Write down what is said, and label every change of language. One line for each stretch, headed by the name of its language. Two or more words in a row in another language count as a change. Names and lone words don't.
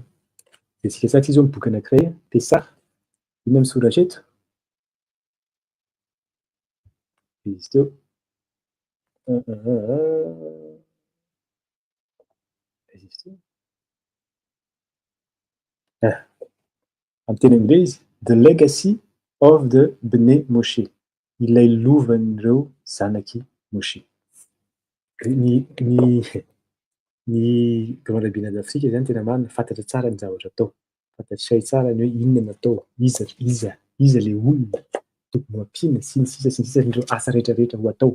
Malagasy: Dia tsika tsara izy boky anankiray Pesach, inona misoratra eto? Izy teo Amin'ny teny anglisy,
English: the legacy of the Bene Moshe.
Malagasy: Ilay lovan'ireo zanaky Moshe. Ny
French: grande rabbin d'Afrika
Malagasy: zany tena marina fantatra tsara ny zavatra atao. Fantatrisay tsara ny hoe inona no atao, iza le olona tokony ho ampiana sy ny sisa ireo asa rehetrarehetra ho atao.